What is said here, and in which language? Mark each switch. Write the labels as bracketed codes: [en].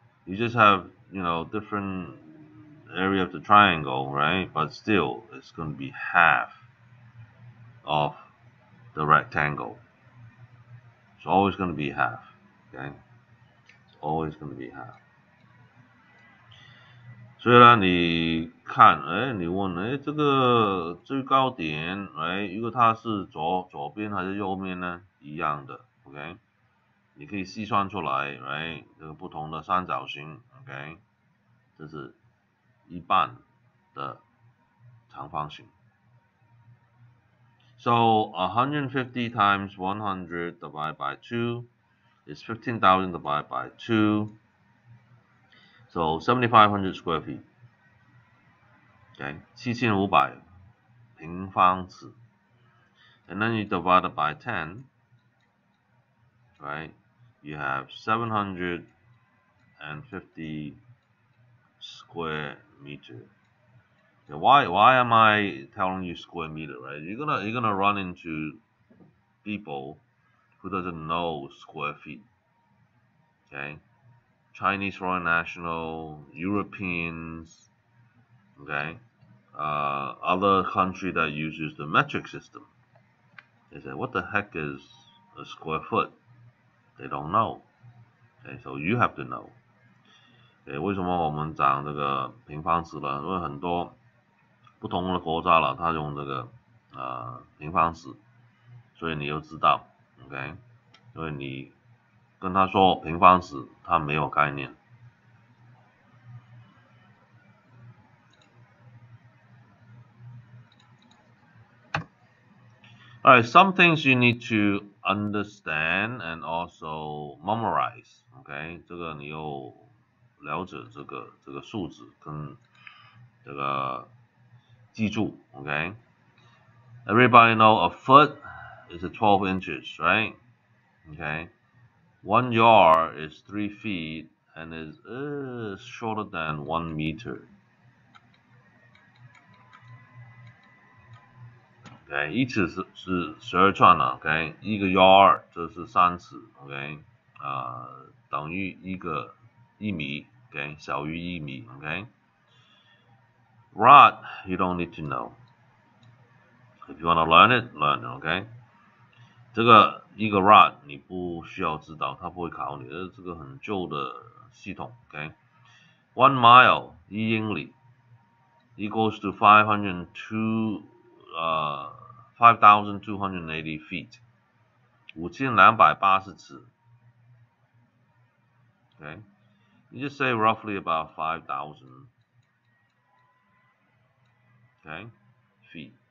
[en] You just have, you know, different area of the triangle, right? But still, it's going to be half of the rectangle. It's always going to be half. Okay. It's always going to be half. [zh] 所以呢，你看，你问，这个最高点，如果它是左边还是右面呢？一样的 ，OK， 你可以细算出来，这个不同的三角形 ，OK， 这是一半的长方形。 [en] So 150 times 100 divided by 2 is 15,000 divided by 2. So 7,500 square feet. Okay, [zh] 7,500平方尺. [en] And then you divide it by 10, right? You have 750 square meter. Okay, why am I telling you square meter, right? You're gonna run into people who doesn't know square feet. Okay, Chinese foreign national, Europeans, okay, other country that uses the metric system. They say, what the heck is a square foot? They don't know. Okay, so you have to know. [zh] Okay, 为什么我们讲这个平方尺呢？因为很多不同的国家了，它用这个平方尺，所以你就知道 ，OK， 因为你跟他说平方尺，他没有概念。 [en] Alright, some things you need to understand and also memorize. [zh] OK， 这个你又了解这个数字跟这个记住 OK。 [en] Everybody know a foot is 12 inches, right? Okay. 1 yard is 3 feet and is shorter than 1 meter. [zh] OK， 一尺是12寸了 ，OK， 一个 yard 这是3尺 ，OK， 等于1米 ，OK， 小于1米 ，OK。 [en] Rod you don't need to know. If you want to learn it, learn it, OK。 [zh] 这个一个 rod 你不需要知道，它不会考你，这个很旧的系统 ，OK。 [en] 1 mile [zh] 1英里 [en] equals to 5,280 feet. [zh] 5280尺 [en] Okay, you just say roughly about 5,000 okay feet.